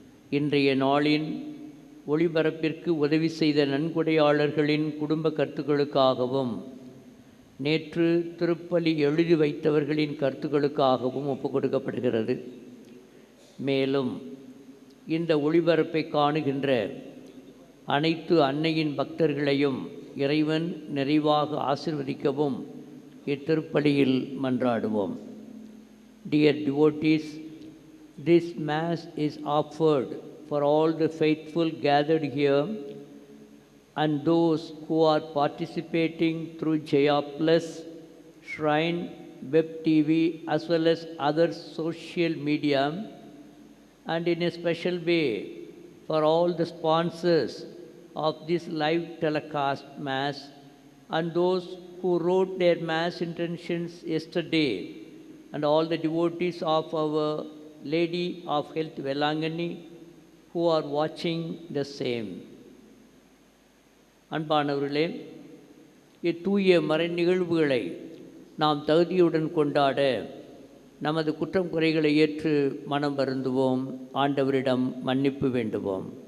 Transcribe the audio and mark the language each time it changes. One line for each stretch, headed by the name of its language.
Tamil: இன்றைய நாளின் ஒளிபரப்பிற்கு உதவி செய்த நன்கொடையாளர்களின் குடும்ப கருத்துக்களுக்காகவும் நேற்று திருப்பலி எழுதி வைத்தவர்களின் கருத்துக்களுக்காகவும் ஒப்புக் கொடுக்கப்படுகிறது. மேலும் இந்த ஒளிபரப்பை காணுகின்ற அனைத்து அன்னையின் பக்தர்களையும் இறைவன் நிறைவாக ஆசீர்வதிக்கவும் இத்திருப்பலியில் மன்றாடுவோம்.
English: Dear devotees, this Mass is offered for all the faithful gathered here and those who are participating through Jaya Plus, Shrine, Web TV as well as other social media, and in a special way for all the sponsors of this live telecast Mass and those who wrote their Mass intentions yesterday, and all the devotees of Our Lady of Health Velangani who are watching the same.
Tamil: அன்பானவர்களே, இத்தூய மறை நிகழ்வுகளை நாம் தகுதியுடன் கொண்டாட நமது குற்றம் குறைகளை ஏற்று மனம் வருந்துவோம், ஆண்டவரிடம் மன்னிப்பு வேண்டுவோம்.